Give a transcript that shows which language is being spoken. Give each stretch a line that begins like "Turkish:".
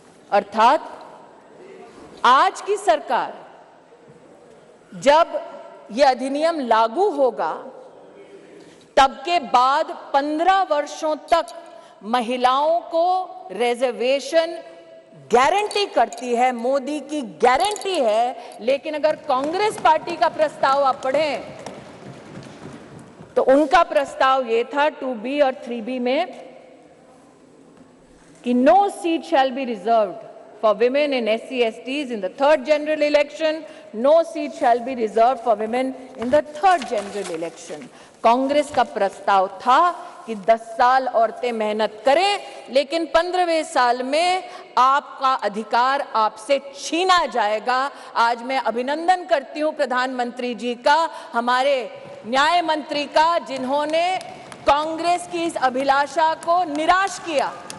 Hindi: अर्थात आज की सरकार जब यह अधिनियम लागू होगा तब के बाद 15 वर्षों तक महिलाओं को रिजर्वेशन गारंटी करती है, मोदी की गारंटी है। लेकिन अगर कांग्रेस पार्टी का प्रस्ताव आप पढ़ें तो उनका प्रस्ताव ये था 2B और 3B में कि
English: No seat shall be reserved for women and SC/STs in the third general election, no seat shall be reserved for women in the third general election।
Hindi: Congress का प्रस्ताव था कि 10 साल औरतें मेहनत करें, लेकिन 15वें साल में आपका अधिकार आपसे छीना जाएगा। आज मैं अभिनंदन करती हूं प्रधानमंत्री जी का, हमारे न्याय मंत्री का, जिन्होंने कांग्रेस की इस अभिलाषा को निराश किया।